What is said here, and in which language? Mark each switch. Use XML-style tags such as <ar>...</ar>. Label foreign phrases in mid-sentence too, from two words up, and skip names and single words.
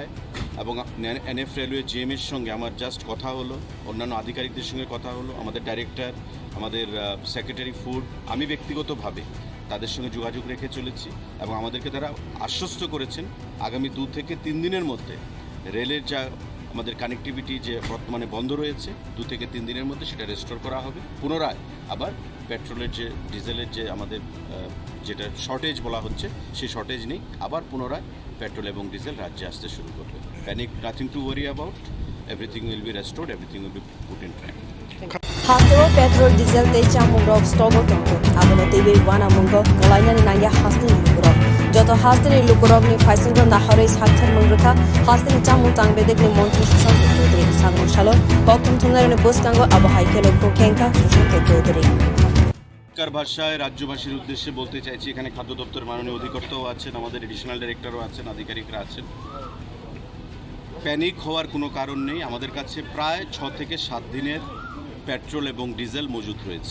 <bn>এবং এনএফ রেলওয়ে জিএমের সঙ্গে আমার জাস্ট কথা হলো, অন্যান্য আধিকারিকদের সঙ্গে কথা হলো, আমাদের ডাইরেক্টর, আমাদের</bn> <en>secretary food,</en> <bn>আমি ব্যক্তিগতভাবে তাদের সঙ্গে যোগাযোগ রেখে চলেছি, এবং আমাদেরকে তারা আশ্বস্ত করেছেন আগামী 2 থেকে 3 দিনের মধ্যে রেলের যা আমাদের কানেক্টিভিটি যে বর্তমানে বন্ধ রয়েছে, 2 থেকে 3 দিনের মধ্যে সেটা রেস্টোর করা হবে। পুনরায় আবার পেট্রোলের যে ডিজেলের যে আমাদের যেটা শর্টেজ বলা হচ্ছে, সেই শর্টেজ নেই। আবার পুনরায় পেট্রোল এবং ডিজেল রাজ্যে আসতে শুরু করবে।</bn> <en>প্যানিক, Nothing to worry about, everything will be restored, everything will be put in track.</en> <trp>Hastero petrol diesel tei chamung rok stogo tongko abono tebe wana mungo galainani nangya hasteni lukurok joto hasteni lukurok ni faisingro nahorei sakthar mungrukha hasteni chamung tangbedek ni montri sushant chaudhary sagun shalo boktum thumnarone boskango abahai kelo kokhenka sushant chaudhary</trp> <bn>কার ভাষায় রাজ্যবাসীর উদ্দেশ্যে বলতে চাইছি, এখানে খাদ্য দপ্তর মাননীয় অধিকর্তাও আছেন, আমাদের</bn> <en>additional director</en> <bn>আছেন, আধিকারিকরা আছেন। প্যানিক হওয়ার কোনো কারণ নেই। আমাদের কাছে প্রায় 6 থেকে 7 দিনের পেট্রোল এবং ডিজেল মজুত রয়েছে।</bn>